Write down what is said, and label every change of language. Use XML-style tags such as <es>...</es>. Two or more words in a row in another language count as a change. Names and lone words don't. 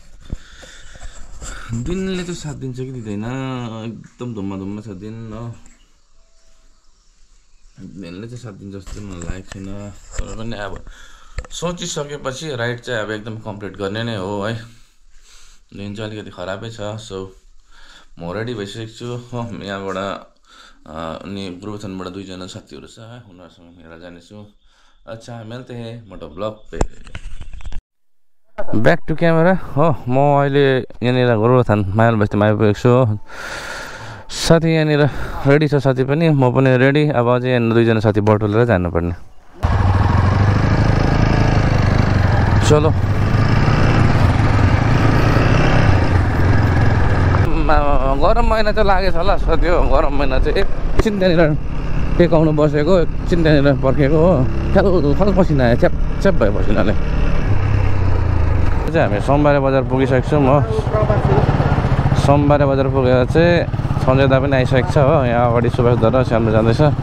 <ne>दिनले चाहिँ साथ दिन्छ कि दिँदैन एकदम धुम्मा छ दिन हो दिनले चाहिँ साथ दिन्छ जस्तो मलाई लागेको छैन तर पनि अब सोचिसकेपछि राइड चाहिँ अब एकदम कम्प्लिट गर्ने नै हो है दिन चाहिँ अलिकति खराबै छ सो म रेडी भइसकेको छु हो यहाँबाट अनि गुरुबथानबाट 2 जना साथीहरू छ उनीहरूसँग मिलेर जानेछु</ne> <hi>अच्छा मिलते हैं मोटो ब्लग पे</hi> <en>back to camera</en> <ne>हो म अहिले यहाँनिर गोरुबथान माइल बस्तीमा आइपुगेको छु हो साथी यहाँनिर रेडी छ साथी पनि म पनि रेडी अब अझै यहाँ 2 जना साथी बटुलेर जानुपर्ने चलो गरम महिना चाहिँ लागेछ होला साथी हो गरम महिना चाहिँ एकछिन त्यहाँनिर टेकाउनु बसेको एकछिन त्यहाँनिर पर्खेको हो ख्याल पसिना आयो च्याप भयो पसिनाले चाहिँ हामी सोमबारे बजार पुगिसकेको छौँ हो सोमबारे बजार पुगेर चाहिँ सञ्जय दा पनि आइसकेको छ हो यहाँ अगाडि सुभाष दा र श्यामले जाँदैछ</ne>